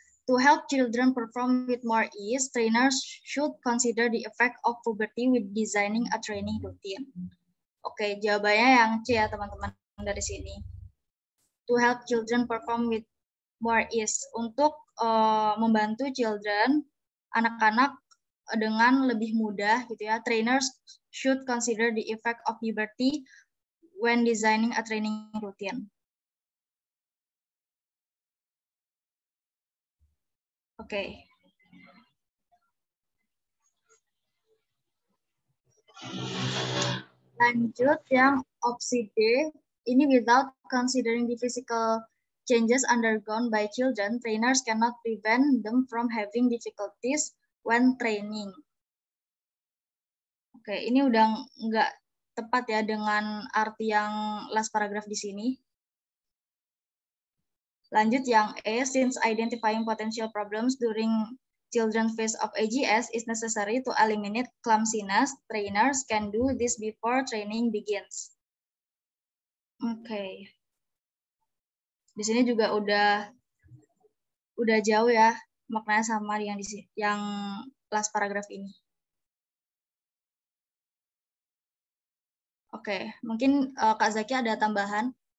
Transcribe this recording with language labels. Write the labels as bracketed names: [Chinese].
[English] To help children perform with more ease, trainers should consider the effect of puberty with designing a training routine. [Indonesian] Oke, jawabannya yang C ya teman-teman dari sini. [English] To help children perform with more ease, [Indonesian] untuk membantu children, anak-anak dengan lebih mudah gitu ya. [English] Trainers should consider the effect of puberty when designing a training routine. [Indonesian] Oke. Lanjut yang opsi D, ini [English] without considering the physical changes undergone by children, trainers cannot prevent them from having difficulties when training. [Indonesian] Oke, ini udah nggak tepat ya dengan arti yang [English] last paragraph [Indonesian] di sini. Lanjut yang E, [English] since identifying potential problems during children's phase of AGS is necessary to eliminate clumsiness, trainers can do this before training begins. [Indonesian] Oke. Di sini juga udah jauh ya maknanya sama yang [English] last paragraph [Indonesian] ini. Oke, mungkin Kak Zaki ada tambahan?